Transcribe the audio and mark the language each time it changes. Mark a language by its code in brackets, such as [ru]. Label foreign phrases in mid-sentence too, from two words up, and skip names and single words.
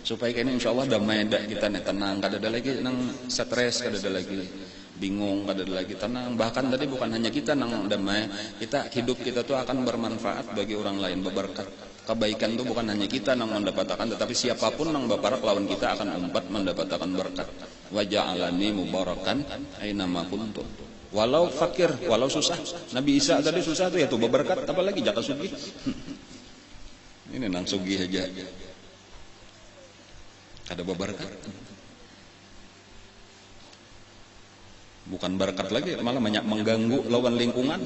[bjn] supaya kini insyaallah damai dak kita nih tenang, kada ada lagi nang stres, kada ada lagi bingung, kada ada lagi tenang. Bahkan tadi bukan hanya kita nang damai, kita hidup kita tuh akan bermanfaat bagi orang lain, berberkat. Kebaikan itu bukan hanya kita nang mendapatkan, tetapi siapapun nang baparak lawan kita akan umpat mendapatkan berkat. [ar] وجعلني مباركا أين ما كنت. [bjn] Walau fakir, walau susah. Nabi Isa tadi susah tuh ya tuh berberkat, apalagi jaka sugih. Ini nang sugih aja. Kada berberkat. Bukan berkat lagi, malah banyak mengganggu lawan lingkungan.